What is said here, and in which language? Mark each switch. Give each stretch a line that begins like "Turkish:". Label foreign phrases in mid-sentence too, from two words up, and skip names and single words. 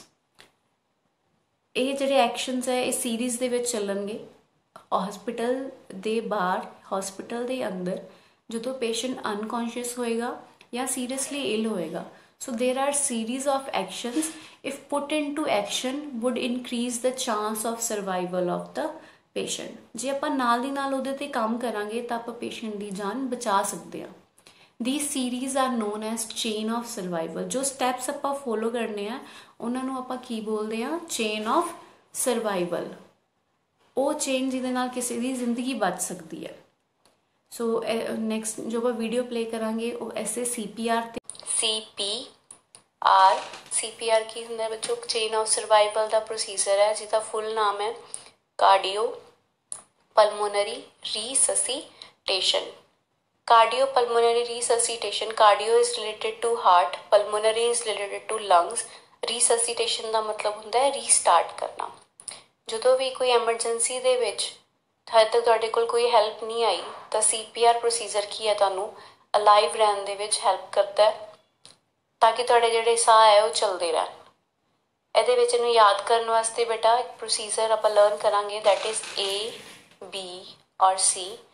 Punjabi: ਇਹ ਜਿਹੜੇ ਐਕਸ਼ਨਜ਼ ਹੈ ਇਹ ਸੀਰੀਜ਼ ਦੇ ਵਿੱਚ ਚੱਲਣਗੇ। ਹਾਸਪਿਟਲ ਦੇ ਬਾਹਰ, ਹਾਸਪਿਟਲ ਦੇ ਅੰਦਰ ਜੋ ਪੇਸ਼ੈਂਟ ਅਨਕਾਨਸ਼ੀਅਸ ਹੋਏਗਾ ਜਾਂ
English: seriously ill
Punjabi: ਹੋਏਗਾ।
English: so there are series of actions if put in to action would increase the chance of survival of the patient.
Punjabi: ਜੇ ਆਪਾਂ ਨਾਲ ਦੀ ਨਾਲ ਉਹਦੇ ਤੇ ਕੰਮ ਕਰਾਂਗੇ ਤਾਂ ਆਪਾਂ ਪੇਸ਼ੈਂਟ
Hindi: की जान बचा सकते हैं।
English: These series are known as chain of survival।
Punjabi: ਜੋ steps ਆਪਾਂ follow ਕਰਨੇ ਹੈਂ ਉਹਨਾਂ ਨੂੰ ਆਪਾਂ ਕੀ ਬੋਲਦੇ ਆ,
English: chain of survival।
Punjabi: ਉਹ chain ਜਿਹਦੇ ਨਾਲ ਕਿਸੇ ਦੀ ਜ਼ਿੰਦਗੀ ਬਚ ਸਕਦੀ ਹੈ।
English: so next
Punjabi: ਜੋ ਆਪਾਂ
English: video play
Punjabi: ਕਰਾਂਗੇ ਉਹ ਐਸੇ CPR ਤੇ CPR ਕੀ ਹੁੰਦਾ ਹੈ ਬੱਚੋ?
English: chain of survival
Punjabi: ਦਾ ਪ੍ਰੋਸੀਜਰ ਹੈ ਜਿਹਦਾ ਫੁੱਲ ਨਾਮ ਹੈ
English: cardio pulmonary resuscitation. Cardiopulmonary resuscitation, cardio is related to heart, pulmonary is related to lungs, resuscitation
Punjabi: ਦਾ ਮਤਲਬ ਹੁੰਦਾ ਹੈ ਰੀਸਟਾਰਟ ਕਰਨਾ। ਜਦੋਂ ਵੀ ਕੋਈ ਐਮਰਜੈਂਸੀ ਦੇ ਵਿੱਚ ਹਜੇ ਤੱਕ ਤੁਹਾਡੇ ਕੋਲ ਕੋਈ ਹੈਲਪ ਨਹੀਂ ਆਈ ਤਾਂ CPR ਪ੍ਰੋਸੀਜਰ ਕੀ ਹੈ ਤੁਹਾਨੂੰ ਅਲਾਈਵ ਰਹਿਣ ਦੇ ਵਿੱਚ ਹੈਲਪ ਕਰਦਾ ਹੈ ਤਾਂ ਕਿ ਤੁਹਾਡੇ ਜਿਹੜੇ ਸਾਹ ਹੈ ਉਹ ਚੱਲਦੇ ਰਹਿਣ। ਇਹਦੇ ਵਿੱਚ ਇਹਨੂੰ ਯਾਦ ਕਰਨ ਵਾਸਤੇ ਬੇਟਾ ਇੱਕ ਪ੍ਰੋਸੀਜਰ ਆਪਾਂ ਲਰਨ ਕਰਾਂਗੇ,
English: that is
Punjabi: A, B ਔਰ C।